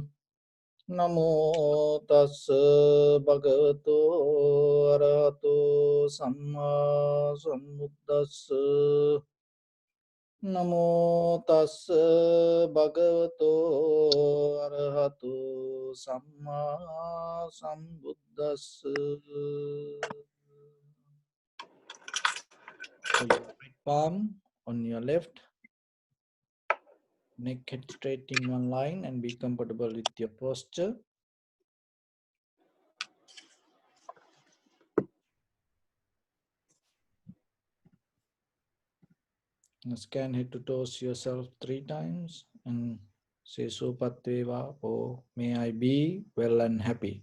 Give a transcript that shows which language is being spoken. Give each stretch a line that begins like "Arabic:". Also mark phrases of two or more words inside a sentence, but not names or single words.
Pali: Namo tassa bhagavato arahato samma sambuddhassa. Namo tassa bhagavato arahato samma sambuddhassa.
English: So your right palm on your left, neck head straight in one line and be comfortable with your posture. And scan head to toes yourself 3 times and say Supatveva or may I be well and happy.